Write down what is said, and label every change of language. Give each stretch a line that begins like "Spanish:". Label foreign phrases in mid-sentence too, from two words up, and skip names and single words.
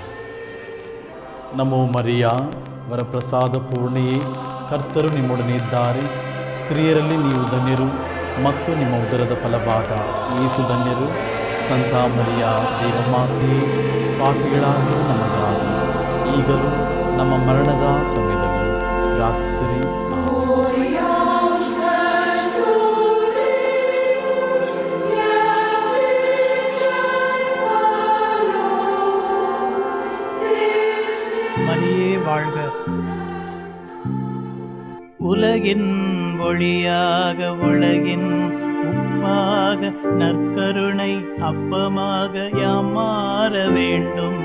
Kannada: ನಮೋ ಮರಿಯ, ವರಪ್ರಸಾದ ಪೂರ್ಣೆಯೇ, ಕರ್ತರು ನಿಮ್ಮೊಡನೆ ಇದ್ದಾರೆ. ಸ್ತ್ರೀಯರಲ್ಲಿ ನೀವು ಧನ್ಯರು ಮತ್ತು ನಿಮ್ಮ ಉದರದ ಫಲವಾದ ಯೇಸು ಧನ್ಯರು. ಸಂತ ಮರಿಯ ದೇವಮಾತೆಯೇ, ಪಾಪಿಗಳಾಗಿರುವ ನಮಗಾಗಿ ಈಗಲೂ ನಮ್ಮ ಮರಣದ ಸಮಯದಲ್ಲಿ ಪ್ರಾರ್ಥಿಸಿರಿ.
Tamil: மரியே வாழ்க. உலகின் ஒளியாக, உலகின் உப்பாக, நற்கருணை அப்பமாக யாம் மாற வேண்டும்.